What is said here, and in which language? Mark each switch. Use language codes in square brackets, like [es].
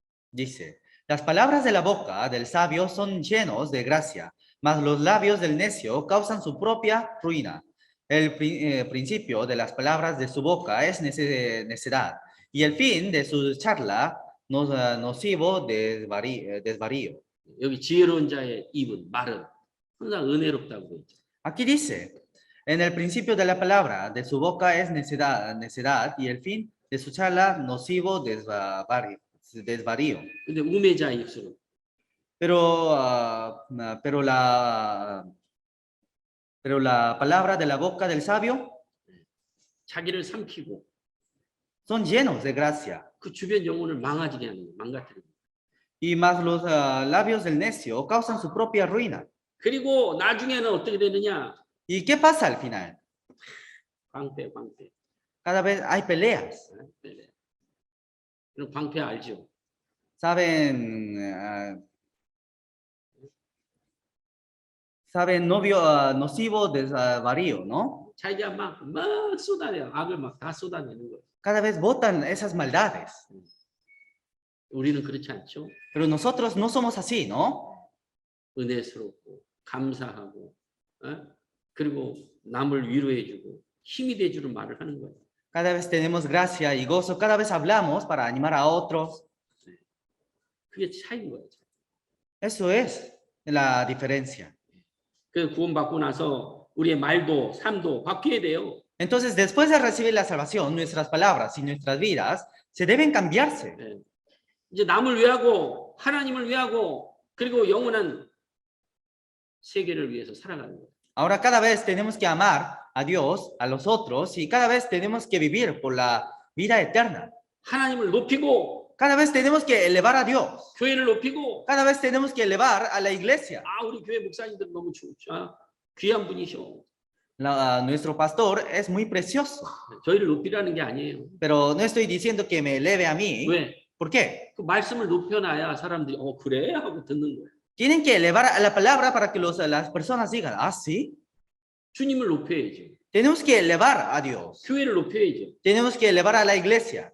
[es] Dice, las palabras de la boca del sabio son llenos de gracia, mas los labios del necio causan su propia ruina. El principio de las palabras de su boca es necedad, y el fin de su charla nocivo desvarío. [ko] 여기 지혜로운 자의 입은 말은 항상 은혜롭다고 돼 있죠. [es] Aquí dice, en el principio de la palabra de su boca es necedad, y el fin de su charla nocivo desvarío. [ko] 근데 우매자의 입술은 [es] Pero, pero la palabra de la boca del sabio [ko] 자기를 삼키고 [es] son llenos de gracia. [ko] 그 주변 영혼을 망가지게 하는 거예요. 망가뜨리는 거예요. [es] Y más los labios del necio causan su propia ruina. [ko] 그리고 나중에는 어떻게 되느냐? [es] ¿Y qué pasa al final? [ko] 광패. [es] Cada vez hay peleas. [ko] 네. 그럼 광패 알죠? [es] Saben, saben novio nocivo desvarío, ¿no? [ko] 자기가 막 쏟아내요. 악을 막 다 쏟아내는 거예요. [es] Cada vez botan esas maldades. [ko] 우리는 그렇지 않죠? [es] Pero nosotros no somos así, ¿no? [ko] 은혜스럽고 감사하고 그리고 남을 위로해주고 힘이 돼주는 말을 하는 거예요. [es] Cada vez tenemos gracia y gozo, cada vez hablamos para animar a otros. [ko] 그게 차이인 거예요. [es] Eso es la diferencia. [ko] 그 구원받고 나서 우리의 말도 삶도 바뀌어야 돼요. [es] Entonces, después de recibir la salvación, nuestras palabras y nuestras vidas se deben cambiarse. [ko] 네. 이제 남을 위하고 하나님을 위하고 그리고 영원한 세계를 위해서 살아가는 거예요. [es] Ahora cada vez tenemos que amar a Dios, a los otros, y cada vez tenemos que vivir por la vida eterna. [ko] 하나님을 높이고 [es] Cada vez tenemos que elevar a Dios. [ko] 교회를 높이고 [es] Cada vez tenemos que elevar a la iglesia. [ko] 아 우리 교회 목사님들 너무 귀한 분이셔. [es] Nuestro pastor es muy precioso, [ko] 저희를 높이라는 게 아니에요. [es] pero no estoy diciendo que me eleve a mí. [ko] 왜? [es] ¿Por qué? [ko] 그 말씀을 높여놔야 사람들이 그래? 하고 듣는 거예요. [es] Tienen que elevar a la palabra para que las personas digan, ah, sí. [ko] 주님을 높여야죠. [es] Tenemos que elevar a Dios. [ko] 교회를 높여야죠. [es] Tenemos que elevar a la iglesia.